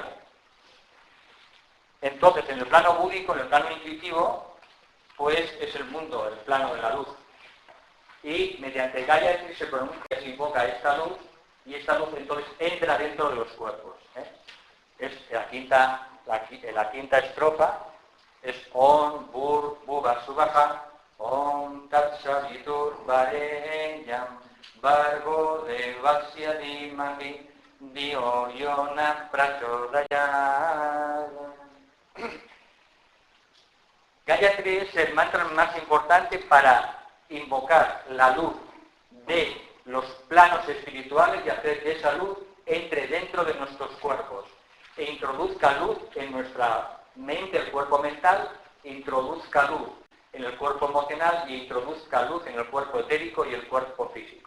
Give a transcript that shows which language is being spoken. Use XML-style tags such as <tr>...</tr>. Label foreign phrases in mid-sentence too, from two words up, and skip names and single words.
<es>Entonces, en el plano búdico, en el plano intuitivo, pues es el mundo, el plano de la luz. Y mediante Gayatri se pronuncia, se invoca esta luz, y esta luz entonces entra dentro de los cuerpos. Es la quinta estrofa, es</es> <sa>ॐ बुर् भुव सुवह, ॐ तत् सवितुर् वरेण्यम्, वर्गो देवस्य धीमहि, दियो योन प्रचोदयात्.</sa> <es>Gayatri es el mantra más importante para invocar la luz de los planos espirituales y hacer que esa luz entre dentro de nuestros cuerpos e introduzca luz en nuestra mente, el cuerpo mental, introduzca luz en el cuerpo emocional y introduzca luz en el cuerpo etérico y el cuerpo físico.</es>